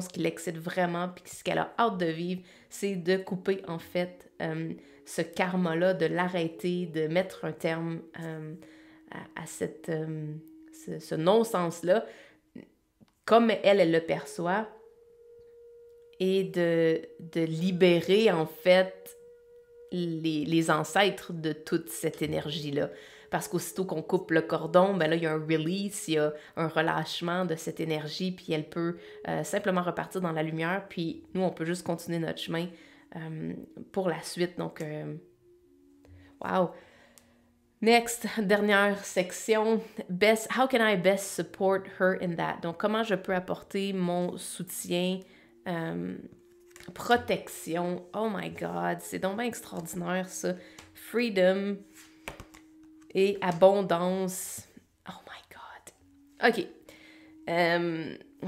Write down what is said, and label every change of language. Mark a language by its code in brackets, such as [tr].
[fr] Ce qui l'excite vraiment, puis ce qu'elle a hâte de vivre, c'est de couper en fait ce karma-là, de l'arrêter, de mettre un terme à ce non-sens-là, comme elle le perçoit, et de libérer en fait les ancêtres de toute cette énergie-là. Parce qu'aussitôt qu'on coupe le cordon, ben là, il y a un release, il y a un relâchement de cette énergie, puis elle peut simplement repartir dans la lumière, puis nous, on peut juste continuer notre chemin pour la suite. Donc, wow! [en] Next, [fr] dernière section, [en] how can I best support her in that? [fr] Donc, comment je peux apporter mon soutien, protection. [en] Oh my God, [fr] c'est donc bien extraordinaire ça. Freedom et abondance. [en] Oh my God. OK.